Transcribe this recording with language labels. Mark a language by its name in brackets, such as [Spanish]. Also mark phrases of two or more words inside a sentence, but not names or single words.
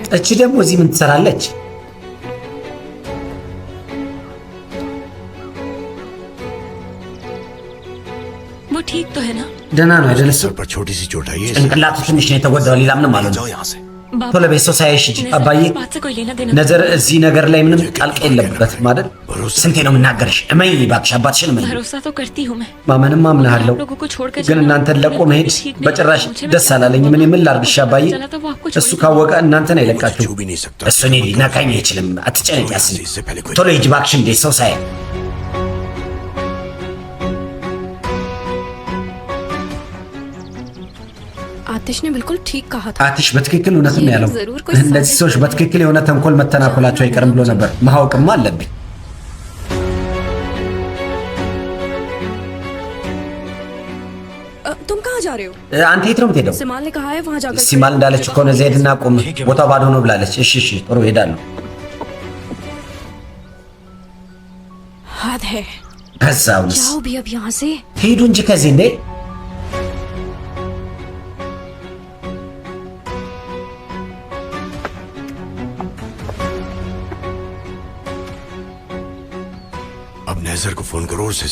[Amharic] እቺ ደግሞ እዚህ ምን ትሰራለች? [Hindi] वो ठीक तो है ना? [Amharic] ደህና ነው አይደል? እሱ [Hindi] सर पर छोटी सी चोट आई है। [Amharic] ጭንቅላቱ ትንሽ ነው የተጎዳው። ሌላ ምንም አልሆነም። [Hindi] जाओ यहाँ से। बाबा [Amharic] ቶሎ በይ፣ ሰው ሳያይሽ ሂጂ። [Hindi] नजर [Amharic] አባዬ [Hindi] इस बात से कोई लेना देना? [Amharic] ነዘር እዚህ ነገር ላይ ምንም ጣልቃ የለበትም አይደል? ስንቴ ነው የምናገርሽ? እመኝ እባክሽ፣ አባትሽን እመኝ። [Hindi] भरोसा तो करती हूँ मैं। [Amharic] ማመንም አምናለሁ፣ [Hindi] आप लोगों को छोड़कर [Amharic] ግን [Hindi] जाना [Amharic] እናንተን ለቆ መሄድ [Hindi] ठीक नहीं [Amharic] በጭራሽ [Hindi] लगा मुझे। मैं [Amharic] ደስ [Hindi] क्या [Amharic] አላለኝም። እኔ ምን ላድርግሽ አባዬ? [Hindi] चला तो वो आपको [Amharic] እሱ [Hindi] छोड़ [Amharic] ካወቀ እናንተን አይለቃችሁ። [Hindi] छू भी नहीं सकता। [Amharic] እሱ እኔ ሊነካኝ አይችልም። አትጨነቂ ያስኝ። [Hindi] इससे पहले कोई [Amharic] ቶሎ ሂጂ እባክሽ፣ እንዴ ሰው ሳይ [Hindi] आतिश ने बिल्कुल ठीक कहा था। [Amharic] አትሽ በትክክል እውነትን ነው ያለው። [Hindi] ज़रूर कोई [Amharic] እነዚህ [Hindi] साजिश [Amharic] ሰዎች በትክክል የሆነ ተንኮል መተናኮላቸው አይቀርም ብሎ ነበር። ማወቅማ አለብኝ። [Hindi] तुम कहाँ जा रहे हो? [Amharic] አንተ የት ነው የምትሄደው? [Hindi] सिमाल ने कहा है वहाँ जाकर [Amharic] ሲማል እንዳለችው ከሆነ ዘይድና ቁም፣ ቦታው ባዶ ነው ብላለች። እሺ እሺ፣ ጥሩ ሄዳለሁ። [Hindi] हद है। [Amharic] ከዛውንስ [Hindi] जाओ भी अब यहाँ से। [Amharic] ሄዱ እንጂ ከዚህ እንዴ። [Hindi] अब नेजर को फोन करो और उसे